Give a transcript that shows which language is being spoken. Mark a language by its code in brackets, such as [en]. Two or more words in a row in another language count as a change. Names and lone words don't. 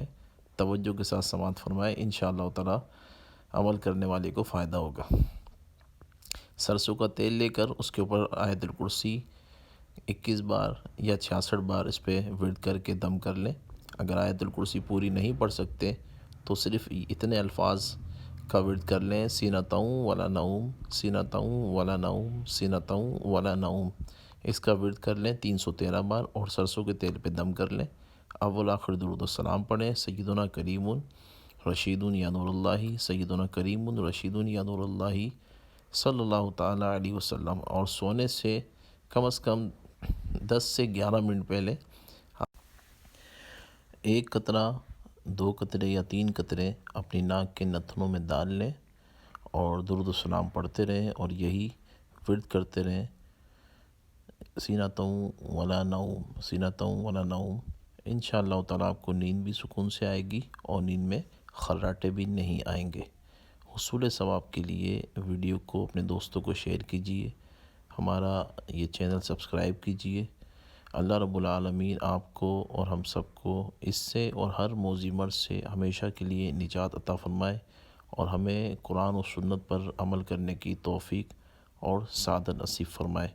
[ur] توجہ کے ساتھ سماعت فرمائے، انشاءاللہ تعالی عمل کرنے والے کو فائدہ ہوگا۔ سرسوں کا تیل لے کر اس کے اوپر آیت الکرسی 21 بار یا 66 بار اس پہ ورد کر کے دم کر لیں۔ اگر آیت الکرسی پوری نہیں پڑھ سکتے تو صرف اتنے الفاظ کا ورد کر لیں: [ar] سینتوں ولا نوم، سینتوں ولا نوم، سینتوں ولا نوم۔ [ur] اس کا ورد کر لیں 313 بار اور سرسوں کے تیل پہ دم کر لیں۔ اول آخر درود السلام پڑھیں: سیدنا کریم رشید یا نور اللہ، سیدنا کریم رشید یا نور اللہ [ar] صلی اللہ تعالی علیہ وسلم۔ [ur] اور سونے سے کم از کم 10 سے 11 منٹ پہلے ایک قطرہ، 2 قطرے یا 3 قطرے اپنی ناک کے نتنوں میں ڈال لیں اور درود السلام پڑھتے رہیں اور یہی ورد کرتے رہیں: [ar] سینتوں ولا نوم، سینتوں ولا نوم۔ [ur] انشاءاللہ تعالیٰ آپ کو نیند بھی سکون سے آئے گی اور نیند میں خراٹے بھی نہیں آئیں گے۔ حصول ثواب کے لیے ویڈیو کو اپنے دوستوں کو شیئر کیجیے، ہمارا یہ چینل سبسکرائب کیجیے۔ [ar] اللہ رب العالمین [ur] آپ کو اور ہم سب کو اس سے اور ہر موذی مرض سے ہمیشہ کے لیے نجات عطا فرمائے، اور ہمیں قرآن و سنت پر عمل کرنے کی توفیق اور سعادت نصیب فرمائے۔